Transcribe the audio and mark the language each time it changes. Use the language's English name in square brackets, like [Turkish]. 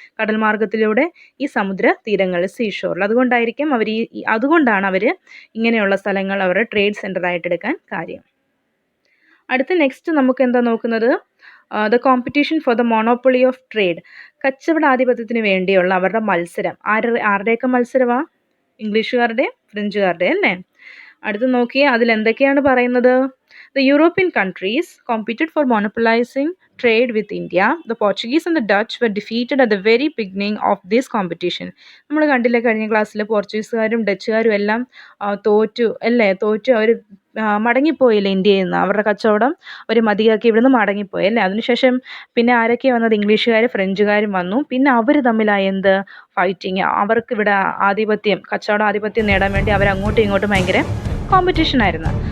[Malayalam] കടൽ മാർഗത്തിലൂടെ ഈ സമുദ്ര തീരങ്ങളിൽ, സീഷോറിൽ. അതുകൊണ്ടാണ് അവർ ഇങ്ങനെയുള്ള സ്ഥലങ്ങൾ അവരുടെ ട്രേഡ് സെൻറ്ററായിട്ട് എടുക്കാൻ കാര്യം. അടുത്ത നെക്സ്റ്റ് നമുക്ക് എന്താ നോക്കുന്നത്? [English] The competition for the monopoly of trade. [Malayalam] കച്ചവടാധിപത്യത്തിന് വേണ്ടിയുള്ള അവരുടെ മത്സരം. ആരുടെയൊക്കെ മത്സരമാണ്? ഇംഗ്ലീഷുകാരുടെ, ഫ്രഞ്ചുകാരുടെ അല്ലേ? അടുത്ത് നോക്കിയേ, അതിൽ എന്തൊക്കെയാണ് പറയുന്നത്? [English] The European countries competed for monopolizing trade with India. The Portuguese and the Dutch were defeated at the very beginning of this competition. [Malayalam] നമ്മൾ കണ്ടില്ലേ കഴിഞ്ഞ ക്ലാസ്സിൽ പോർച്ചുഗീസുകാരും ഡച്ചുകാരും എല്ലാം തോറ്റു അവർ മടങ്ങിപ്പോയില്ലേ ഇന്ത്യയിൽ നിന്ന്? അവരുടെ കച്ചവടം അവർ മതിയാക്കി ഇവിടുന്ന് മടങ്ങിപ്പോയി അല്ലേ? അതിനുശേഷം പിന്നെ ആരൊക്കെയാണ് വന്നത്? ഇംഗ്ലീഷുകാരും ഫ്രഞ്ചുകാരും വന്നു. പിന്നെ അവർ തമ്മിലായി എന്ത്? ഫൈറ്റിങ്. അവർക്ക് ഇവിടെ കച്ചവട ആധിപത്യം നേടാൻ വേണ്ടി അവർ അങ്ങോട്ടും ഇങ്ങോട്ടും ഭയങ്കര കോമ്പറ്റീഷൻ ആയിരുന്നു.